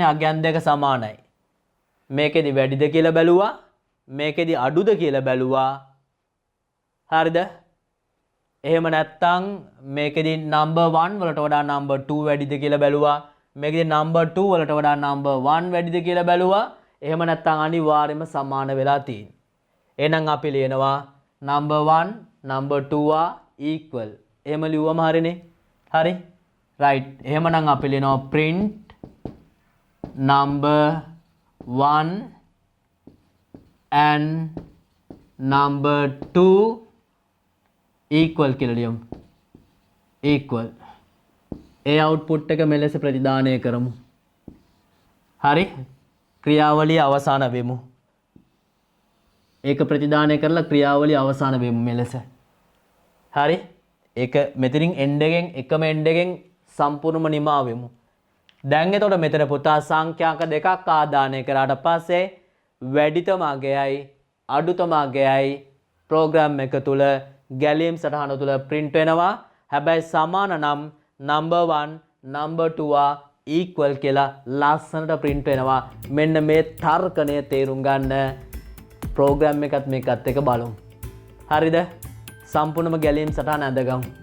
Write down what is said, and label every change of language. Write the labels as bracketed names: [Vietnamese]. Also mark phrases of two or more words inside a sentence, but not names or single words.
[Sinhala] අගයන් දෙක සමානයි මේකෙදි වැඩිද කියලා බැලුවා මේකෙදි අඩුද කියලා බැලුවා හරිද එහෙම නැත්නම් මේකෙදි number 1 වලට වඩා number 2 වැඩිද කියලා බැලුවා මේකෙදි number 2 වලට වඩා number 1 වැඩිද කියලා බැලුවා එහෙම නැත්නම් අනිවාර්යයෙන්ම සමාන වෙලා තියෙන්නේ එහෙනම් අපි ලියනවා number [English] 1 number 2 are equal [Sinhala] එහෙම ලිව්වම හරිනේ හරි right එහෙමනම් අපි ලියනවා [English] print number 1 and number 2 equal [Sinhala] කියලා ලියමු equal ඒ output එක මෙලෙස ප්‍රතිදානය කරමු හරි ක්‍රියාවලිය අවසන් වෙමු ඒක ප්‍රතිදානය කරලා ක්‍රියාවලිය අවසන් වෙමු මෙලෙස හරි ඒක මෙතනින් end එකෙන් එකම end එකෙන් සම්පූර්ණම නිමා වෙමු දැන් එතකොට මෙතන පුතා සංඛ්‍යාක දෙකක් ආදානය කරාට පස්සේ වැඩිතම අගයයි අඩුතම අගයයි ප්‍රෝග්‍රෑම් එක තුල ගැලීම් සටහන තුල print වෙනවා හැබැයි සමාන නම් [English] number 1 number 2 are equal [Sinhala] කියලා ලස්සනට print වෙනවා මෙන්න මේ තර්කණය තේරුම් ගන්න ප්‍රෝග්‍රෑම් එකත් මේකත් එක බලමු හරිද සම්පූර්ණම ගැලීම් සටහන අඳගමු